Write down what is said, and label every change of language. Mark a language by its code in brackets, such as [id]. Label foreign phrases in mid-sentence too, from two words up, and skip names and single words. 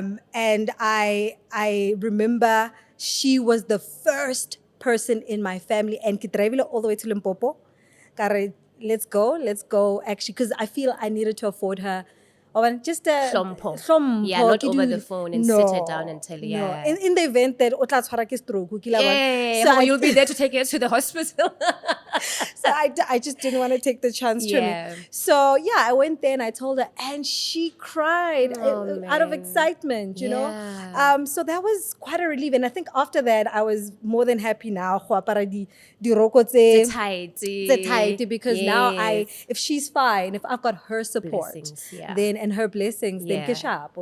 [en] And I remember she was the first person in my family, and Kitrevile all the way to Limpopo. Kare, let's go. Actually, because I feel I needed to afford her. Just a Hlompo. Yeah, not over the phone and sit her down and tell her. Yeah. In the event that [st] otla tshwara ke [en] stroke, so you'll be there to take her to the hospital. So I just didn't want to take the chance to me. So yeah, I went there and I told her, and she cried out of excitement, So that was quite a relief. And I think after that, I was more than happy now. Because now if she's fine, if I've got her support, then and her blessings, then Keshapo.